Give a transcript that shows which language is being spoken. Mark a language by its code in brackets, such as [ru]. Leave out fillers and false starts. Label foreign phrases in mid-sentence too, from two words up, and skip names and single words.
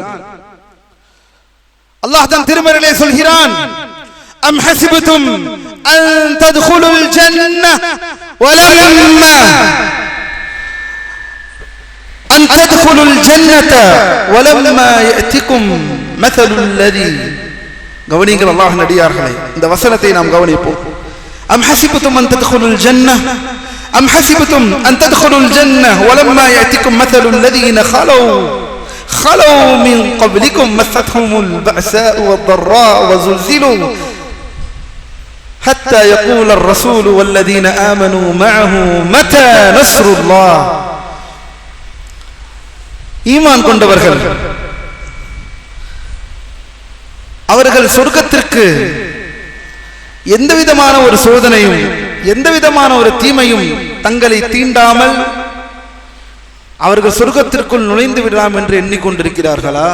[ta] அல்லாஹ் தன் திருமறையிலே சொல்கிறான், [ar] أم حسبتم أن تدخلوا الجنة ولما أن تدخلوا الجنة ولما يأتكم مثل الذين. [ta] கவனிங்கள் அல்லாஹ்வின் அடியார்களே, இந்த வசனத்தை நாம் கவனிப்போம். [ar] أم حسبتم أن تدخلوا الجنة أم حسبتم أن تدخلوا الجنة ولما يأتكم مثل الذين خلوا من قبلكم مستهم البأساء والضراء وزلزلوا حتى يقول الرسول والذين آمنوا معه متى نصر الله. [ta] ஈமான் கொண்டவர்கள் அவர்கள் சொர்க்கத்திற்கு எந்த விதமான ஒரு சோதனையும், எந்த விதமான ஒரு தீமையும் தங்களை தீண்டாமல் அவர்கள் சொர்க்கத்திற்குள் நுழைந்து விடலாம் என்று எண்ணிக்கொண்டிருக்கிறார்களா?